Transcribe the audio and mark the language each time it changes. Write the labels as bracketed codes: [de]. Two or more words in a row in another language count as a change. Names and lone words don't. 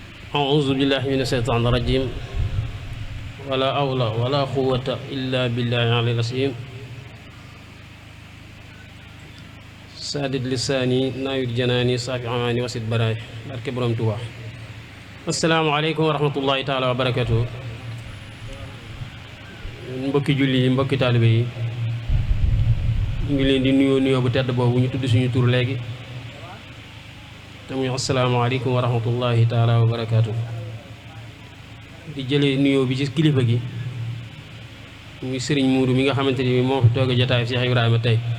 [ar] أعوذ بالله من الشيطان الرجيم ولا حول ولا قوة إلا بالله العلي العظيم سادد لساني ناير جناني صافي عماني وسد براي بارك بروم توبا السلام عليكم ورحمة الله تعالى وبركاته [wo] mbokki julli yi mbokki taalibe yi ñu ngi leen di nuyoo bu tedd boobu ñu tudd suñu tur léegi te muy [ar] السلام عليكم ورحمة الله تعالى وبركاته [wo] di jëlee nuyoo bi ci kilifa gi muy sëriñ Muudu mi nga xamante ni moo fi toog jotaay Cheikh Ibrahima tey